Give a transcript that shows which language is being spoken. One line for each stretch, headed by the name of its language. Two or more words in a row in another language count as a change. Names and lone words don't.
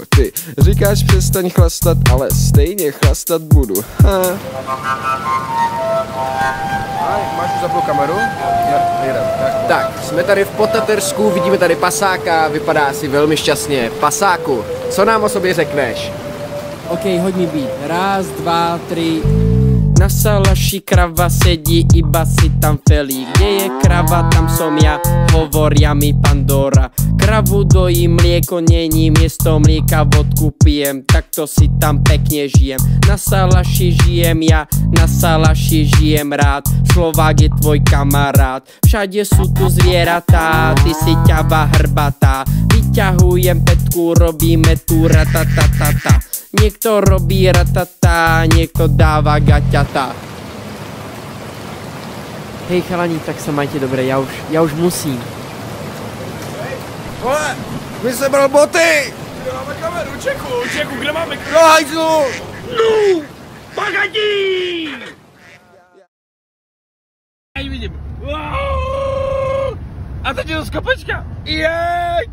Czech: Ty říkáš přestaň chlastat, ale stejně chlastat budu. Máš už zapnou kameru? Tak, jsme tady v Potatersku, vidíme tady pasáka, vypadá asi velmi šťastně. Pasáku, co nám o sobě řekneš? OK, hoď mi beat. 1, 2, 3.
Slovak: Na salaši krava sedí, iba si tam felí. Kde je krava, tam som ja, hovoria mi Pandora. Kravu dojí, mlieko není, miesto mlieka vodku pijem. Takto si tam pekne žijem. Na salaši žijem ja, na salaši žijem rád. Slovák je tvoj kamarát. Všade sú tu zvieratá, ty si ťava hrbatá. Vyťahujem petku, robíme tu ratatatata. Niekto robí ratata, niekto dáva gaťata. Hej chalani, tak sa majte dobre, ja už musím.
Czech: Vole, mi sebral boty! Kde máme kameru? Čeku, kde máme kameru? No hajzlu! No! Pagadí! Já ji vidím. A teď je to skopečka. Jeď!